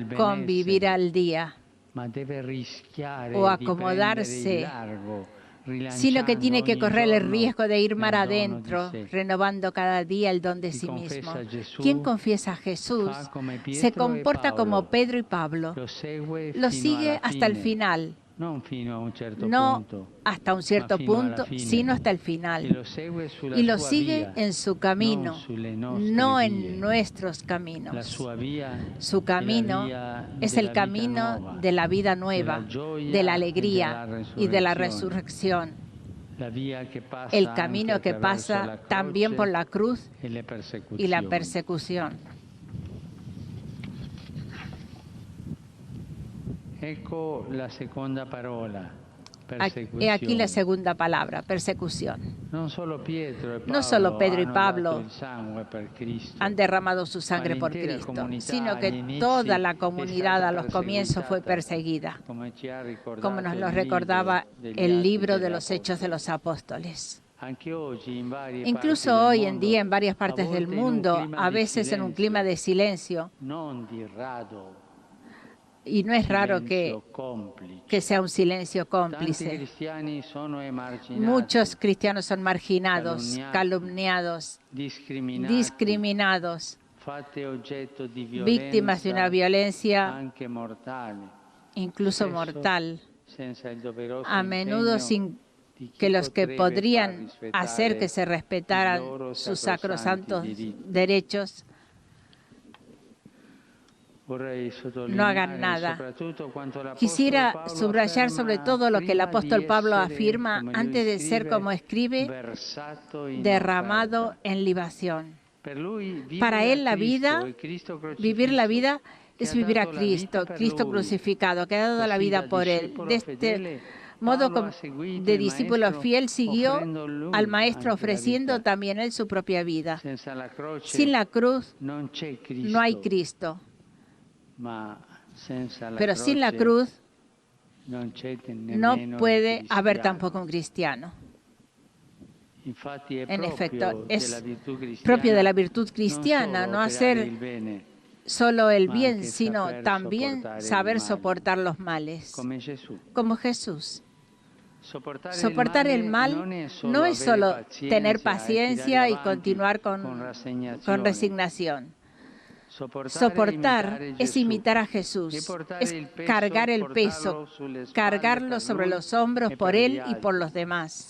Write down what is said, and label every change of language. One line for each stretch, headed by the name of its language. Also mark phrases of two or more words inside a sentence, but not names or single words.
Spanish: con vivir
Italian: benessere,
Spanish: al día
Italian: ma deve rischiare o di prendere il
Spanish: acomodarse,
Italian: largo,
Spanish: sino que
Italian: rilanciando
Spanish: tiene que
Italian: ogni
Spanish: correr el
Italian: giorno
Spanish: riesgo de ir mar
Italian: nel dono di
Spanish: adentro,
Italian: sé.
Spanish: renovando cada día el don de
Italian: Chi
Spanish: sí mismo.
Italian: confessa Gesù
Spanish: Quien confiesa a Jesús
Italian: fa come
Spanish: se
Italian: Pietro e
Spanish: comporta como
Italian: Paolo,
Spanish: Pedro y Pablo,
Italian: lo segue
Spanish: lo
Italian: fino
Spanish: sigue
Italian: alla
Spanish: hasta el
Italian: fine,
Spanish: final,
Italian: non fino a un certo
Spanish: no
Italian: punto,
Spanish: hasta un
Italian: ma
Spanish: cierto
Italian: fino alla
Spanish: punto,
Italian: fine.
Spanish: sino hasta el
Italian: E
Spanish: final.
Italian: lo segue sulla
Spanish: Y lo
Italian: sua
Spanish: sigue
Italian: via,
Spanish: en su
Italian: non
Spanish: camino,
Italian: sulle nostre
Spanish: no
Italian: vie.
Spanish: en nuestros
Italian: La
Spanish: caminos.
Italian: sua via
Spanish: Su
Italian: è la
Spanish: camino
Italian: via
Spanish: es
Italian: della
Spanish: el
Italian: vita
Spanish: camino
Italian: nuova,
Spanish: de la vida
Italian: della
Spanish: nueva,
Italian: gioia
Spanish: de la
Italian: e
Spanish: alegría
Italian: della
Spanish: y de la
Italian: resurrezione.
Spanish: resurrección.
Italian: La via che passa
Spanish: El
Italian: anche
Spanish: camino que
Italian: attraverso
Spanish: pasa
Italian: la
Spanish: también por
Italian: croce
Spanish: la cruz
Italian: e le
Spanish: y la
Italian: persecuzioni.
Spanish: persecución.
Italian: Ecco la seconda parola,
Spanish: He aquí la
Italian: persecuzione.
Spanish: segunda palabra, persecución.
Italian: Non solo Pietro e
Spanish: No solo
Italian: Paolo
Spanish: Pedro y
Italian: hanno
Spanish: Pablo
Italian: dato il sangue per Cristo,
Spanish: han derramado su sangre por
Italian: l'intera
Spanish: Cristo,
Italian: comunità
Spanish: sino
Italian: agli
Spanish: que
Italian: inizi
Spanish: toda la
Italian: è
Spanish: comunidad
Italian: stata
Spanish: a los comienzos fue perseguida,
Italian: come ci ha
Spanish: como
Italian: ricordato
Spanish: nos lo
Italian: il
Spanish: recordaba
Italian: libro degli
Spanish: el
Italian: Atti
Spanish: libro de
Italian: degli
Spanish: los Hechos de
Italian: Apostoli.
Spanish: los Apóstoles.
Italian: Anche oggi in varie
Spanish: Incluso
Italian: parti del
Spanish: hoy en
Italian: mondo,
Spanish: día en varias
Italian: a
Spanish: partes del
Italian: volte in un
Spanish: mundo,
Italian: clima
Spanish: a
Italian: di
Spanish: veces en un clima de silencio,
Italian: non di rado,
Spanish: Y no es raro
Italian: silenzio complice.
Spanish: que sea un silencio
Italian: Tanti
Spanish: cómplice.
Italian: cristiani sono emarginati,
Spanish: Muchos cristianos son marginados, calumniados, discriminados,
Italian: fatti oggetto di
Spanish: víctimas de una violencia
Italian: anche mortale,
Spanish: incluso
Italian: spesso
Spanish: mortal,
Italian: senza il doveroso
Spanish: a menudo
Italian: impegno
Spanish: sin
Italian: di chi
Spanish: que los que
Italian: potrebbe
Spanish: podrían
Italian: far
Spanish: hacer que se
Italian: rispettare i
Spanish: respetaran
Italian: loro
Spanish: sus
Italian: sacrosanti
Spanish: sacrosantos
Italian: diritti.
Spanish: derechos
Italian: Vorrei
Spanish: no hagan
Italian: sottolineare
Spanish: nada.
Italian: soprattutto quanto l'Apostolo
Spanish: Quisiera
Italian: Paolo
Spanish: subrayar sobre
Italian: afferma
Spanish: todo lo que el
Italian: prima
Spanish: apóstol
Italian: di
Spanish: Pablo
Italian: essere,
Spanish: afirma
Italian: come lui
Spanish: antes de ser,
Italian: scrive,
Spanish: como escribe,
Italian: versato in
Spanish: derramado
Italian: offerta.
Spanish: en libación.
Italian: Per lui
Spanish: Para
Italian: vivere
Spanish: él la
Italian: a Cristo,
Spanish: vida,
Italian: il Cristo
Spanish: vivir la
Italian: crocifisso,
Spanish: vida
Italian: che
Spanish: es
Italian: ha
Spanish: vivir a
Italian: dato la vita
Spanish: Cristo,
Italian: per
Spanish: Cristo
Italian: lui.
Spanish: crucificado, que ha dado la
Italian: Così,
Spanish: vida
Italian: da
Spanish: por él.
Italian: discepolo
Spanish: De este
Italian: fedele,
Spanish: modo,
Italian: Paolo ha seguito
Spanish: de
Italian: il
Spanish: discípulo
Italian: Maestro,
Spanish: fiel, siguió
Italian: offrendo lui
Spanish: al Maestro,
Italian: anche la
Spanish: ofreciendo
Italian: vita.
Spanish: también él su propia vida.
Italian: Senza la croce
Spanish: Sin la cruz
Italian: non c'è Cristo,
Spanish: no hay Cristo,
Italian: ma senza la
Spanish: pero
Italian: croce
Spanish: sin la cruz
Italian: non c'è
Spanish: no
Italian: nemmeno
Spanish: puede
Italian: il
Spanish: haber
Italian: cristiano.
Spanish: tampoco un cristiano.
Italian: Infatti è
Spanish: En efecto, es
Italian: della virtù cristiana
Spanish: propio de la virtud
Italian: non
Spanish: cristiana
Italian: solo
Spanish: no
Italian: operare
Spanish: hacer
Italian: il bene,
Spanish: solo el
Italian: ma
Spanish: bien,
Italian: anche
Spanish: sino
Italian: saper
Spanish: también
Italian: sopportare
Spanish: saber
Italian: il male,
Spanish: soportar los males,
Italian: come Gesù.
Spanish: como Jesús. Soportar el mal no es solo tener paciencia y continuar con resignación. Soportar es imitar a Jesús, es cargar el peso, cargarlo sobre los hombros por Él y por los demás.